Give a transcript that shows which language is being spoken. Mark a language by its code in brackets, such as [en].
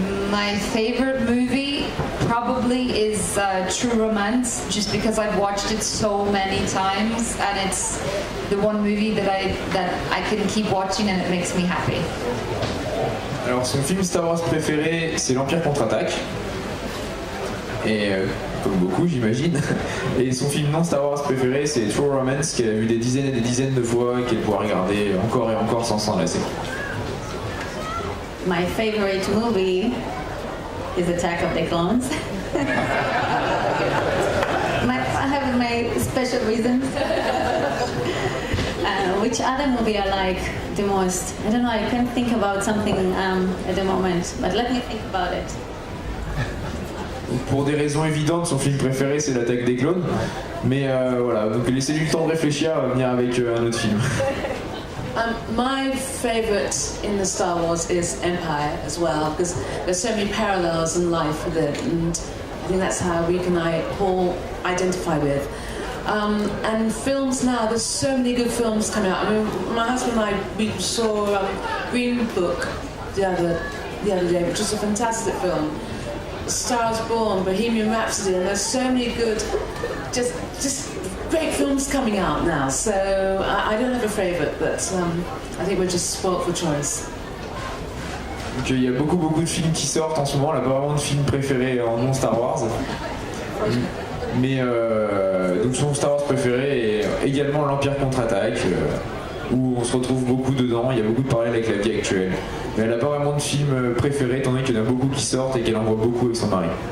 [en] My favorite movie probably is True Romance, just because I've watched it so many times, and it's the one movie that I can keep watching and it makes me happy. [fr] Alors son film Star Wars préféré c'est l'Empire contre-attaque. Et comme beaucoup j'imagine. Et son film non Star Wars préféré c'est True Romance qu'elle a vu des dizaines et des dizaines de fois, qu'elle pourra regarder encore et encore sans s'en lasser. [en] My favorite movie is Attack of the Clones. I have my special reasons. Which other movie I like the most? I don't know, I can't think about something at the moment, but let me think about it. [fr] Pour des raisons évidentes, son film préféré c'est l'Attaque des clones. Mais voilà, donc laissez-lui le temps de réfléchir à venir avec un autre film. [en] My favourite in the Star Wars is Empire as well, because there's so many parallels in life with it, and I think that's how we can all identify with. And films now, there's so many good films coming out. I mean, my husband and I, we saw Green Book the other day, which was a fantastic film. Stars Born, Bohemian Rhapsody, and there's so many good, just great films coming out now. So I don't have a favourite, but I think we're just spoilt for choice. [fr] Donc il y a beaucoup de films qui sortent en ce moment, là pas vraiment de film préféré en non Star Wars. Mais donc son Star Wars préféré est également l'Empire contre-attaque, où on se retrouve beaucoup dedans, il y a beaucoup de parallèles avec la vie actuelle. Mais elle n'a pas vraiment de film préféré, étant donné qu'il y en a beaucoup qui sortent et qu'elle en voit beaucoup avec son mari.